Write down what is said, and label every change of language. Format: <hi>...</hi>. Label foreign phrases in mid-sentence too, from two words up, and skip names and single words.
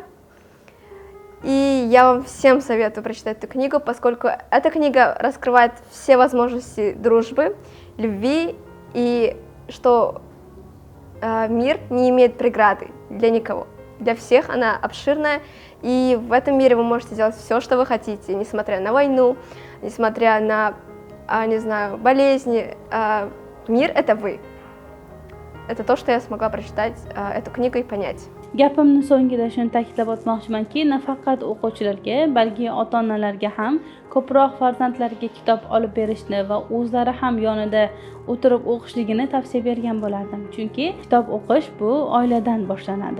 <ru>И я вам всем советую прочитать эту книгу, поскольку эта книга раскрывает все возможности дружбы, любви, и что мир не имеет преграды для никого. Для всех она обширная, и в этом мире вы можете делать все, что вы хотите, несмотря на войну, несмотря на, не знаю, болезни. Мир – это вы. Это то, что я смогла прочитать эту книгу и понять.</ru> <uz>Gapimni so'ngida shuni ta'kidlab o'tmoqchimanki, nafaqat o'quvchilarga, balki ota-onalarga ham ko'proq farzandlariga kitob olib berishni va o'zlari ham yonida o'tirib o'qishligini tavsiya bergan bo'lardim. Chunki kitob o'qish bu oiladan boshlanadi.</uz>